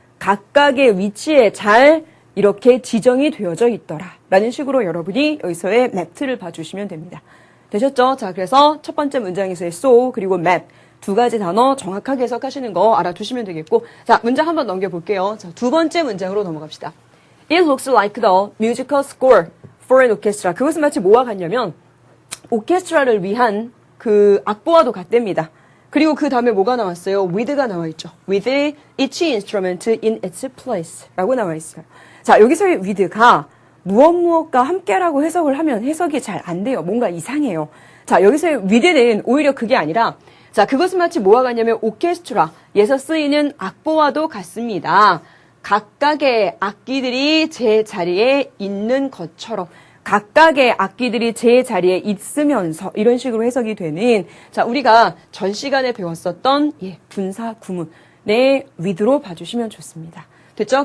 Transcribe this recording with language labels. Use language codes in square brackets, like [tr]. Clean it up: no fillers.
[ko] 각각의 위치에 잘 이렇게 지정이 되어져 있더라. 라는 식으로 여러분이 여기서의 mapped를 봐주시면 됩니다. 되셨죠? 자, 그래서 첫 번째 문장에서의 so 그리고 map 두 가지 단어 정확하게 해석하시는 거 알아두시면 되겠고 자, 문장 한번 넘겨볼게요. 자, 두 번째 문장으로 넘어갑시다. [en] It looks like the musical score for an orchestra. [ko] 그것은 마치 뭐와 같냐면 오케스트라를 위한 그 악보와도 같답니다. 그리고 그 다음에 뭐가 나왔어요? with가 나와 있죠. [en] with each instrument in its place [ko] 라고 나와 있어요. 자, 여기서의 with가 무엇과 함께라고 해석을 하면 해석이 잘 안 돼요. 뭔가 이상해요. 자, 여기서의 with는 오히려 그게 아니라 자, 그것은 마치 뭐와 같냐면 오케스트라에서 쓰이는 악보와도 같습니다. 각각의 악기들이 제 자리에 있는 것처럼 각각의 악기들이 제 자리에 있으면서 이런 식으로 해석이 되는 자, 우리가 전 시간에 배웠었던 분사 구문의 with로 봐주시면 좋습니다. 됐죠?